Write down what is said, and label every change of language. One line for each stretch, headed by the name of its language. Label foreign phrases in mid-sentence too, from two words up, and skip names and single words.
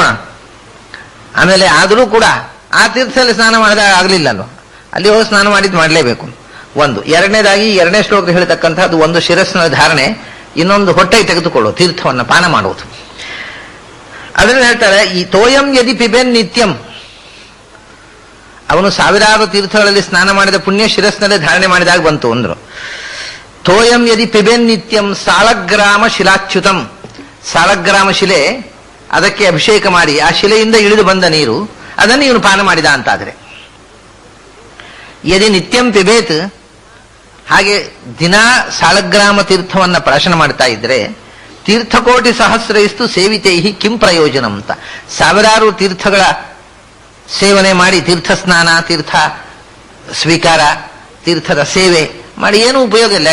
Kannada: ಆಮೇಲೆ ಆದರೂ ಕೂಡ ಆ ತೀರ್ಥದಲ್ಲಿ ಸ್ನಾನ ಮಾಡಿದಾಗ ಆಗಲಿಲ್ಲ ಅಲ್ವ, ಅಲ್ಲಿ ಹೋಗಿ ಸ್ನಾನ ಮಾಡಿದ್ದು ಮಾಡಲೇಬೇಕು. ಒಂದು. ಎರಡನೇದಾಗಿ ಎರಡನೇ ಶ್ಲೋಕದಲ್ಲಿ ಹೇಳ್ತಕ್ಕಂಥದ್ದು ಒಂದು ಶಿರಸ್ಸಿನ ಧಾರಣೆ, ಇನ್ನೊಂದು ಹೊಟ್ಟೆ ತೆಗೆದುಕೊಳ್ಳುವ ತೀರ್ಥವನ್ನು ಪಾನ ಮಾಡುವುದು. ಅದನ್ನು ಹೇಳ್ತಾರೆ, ಈ
Sanskrit: ತೋಯಂ ಯದಿ ಪಿಬೆನ್ ನಿತ್ಯಂ,
Kannada: ಅವನು ಸಾವಿರಾರು ತೀರ್ಥಗಳಲ್ಲಿ ಸ್ನಾನ ಮಾಡಿದ ಪುಣ್ಯ ಶಿರಸ್ಸಿನಲ್ಲೇ ಧಾರಣೆ ಮಾಡಿದಾಗ ಬಂತು ಅಂದ್ರು.
Sanskrit: ತೋಯಂ ಯದಿ ಪಿಬೆನ್ ನಿತ್ಯಂ ಸಾಲಗ್ರಾಮ ಶಿಲಾಚ್ಯುತಂ,
Kannada: ಸಾಲಗ್ರಾಮ ಶಿಲೆ, ಅದಕ್ಕೆ ಅಭಿಷೇಕ ಮಾಡಿ ಆ ಶಿಲೆಯಿಂದ ಇಳಿದು ಬಂದ ನೀರು ಅದನ್ನು ಇವನು ಪಾನ ಮಾಡಿದ ಅಂತಾದ್ರೆ.
Sanskrit: ಯದಿ ನಿತ್ಯಂ ಪಿಬೇತ್,
Kannada: ಹಾಗೆ ದಿನಾ ಸಾಲಗ್ರಾಮ ತೀರ್ಥವನ್ನ ಪ್ರಾಶನ ಮಾಡ್ತಾ ಇದ್ರೆ
Sanskrit: ತೀರ್ಥಕೋಟಿ ಸಹಸ್ರೈಸ್ತು ಸೇವಿತೈಹಿ ಕಿಂ ಪ್ರಯೋಜನಂ
Kannada: ಅಂತ. ಸಾವಿರಾರು ತೀರ್ಥಗಳ ಸೇವನೆ ಮಾಡಿ, ತೀರ್ಥ ಸ್ನಾನ, ತೀರ್ಥ ಸ್ವೀಕಾರ, ತೀರ್ಥದ ಸೇವೆ ಮಾಡಿ ಏನು ಉಪಯೋಗ ಇಲ್ಲ.